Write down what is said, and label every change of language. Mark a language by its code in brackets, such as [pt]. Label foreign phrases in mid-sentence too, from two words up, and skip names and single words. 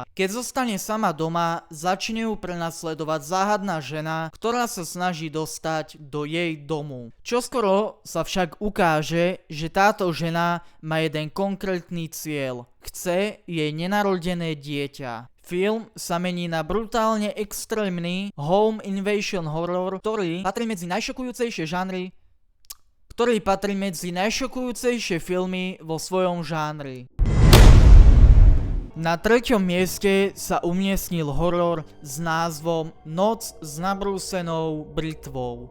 [sk] Keď zostane sama doma, začne ju prenasledovať záhadná žena, ktorá sa snaží dostať do jej domu. Čoskoro sa však ukáže, že táto žena má jeden konkrétny cieľ. Chce jej nenarodené dieťa. Film sa mení na brutálne extrémny [en] home invasion horror, [sk] ktorý patrí medzi najšokujúcejšie filmy vo svojom žánri. Na treťom mieste sa umiestnil horor s názvom Noc s nabrúsenou britvou.